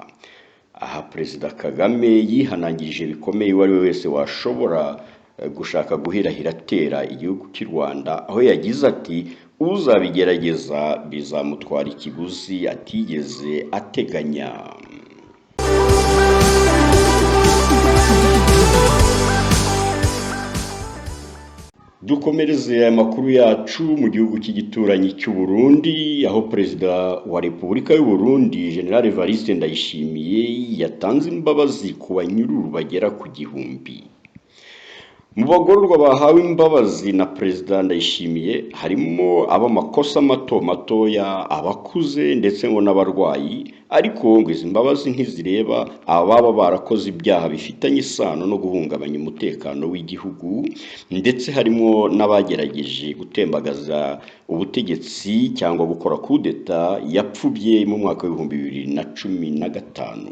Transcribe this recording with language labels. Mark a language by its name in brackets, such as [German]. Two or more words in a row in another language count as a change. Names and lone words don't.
[Kinyarwanda] Aha Perezida Kagame yihanangirije bikomeye uwo ari we wese washobora gushaka guhirahira atera igihugu cy'u Rwanda, aho yagize ati uzabigerageza bizamutwara ikiguzi atigeze ateganya. Dukomereze amakuru yacu mu gihugu cy'igituranyi cy'u Burundi, aho Perezida wa Repubulika y'u Burundi General Evariste Ndayishimiye yatanze imbabazi ku banyururu bagera ku 1000. Mu bagororwa bahawe imbabazi na Perezida Ndayishimiye harimo ab'amakosa matoya, abakuze ndetse ngo n'abarwayi, ariko ngo izi mbabazi ntizireba ababa barakoze ibyaha bifitanye isano no guhungabanya umutekano w'igihugu, ndetse harimo n'abagerageje gutembagaza ubutegetsi cyangwa gukora kudeta yapfubye mu mwaka wa 2015.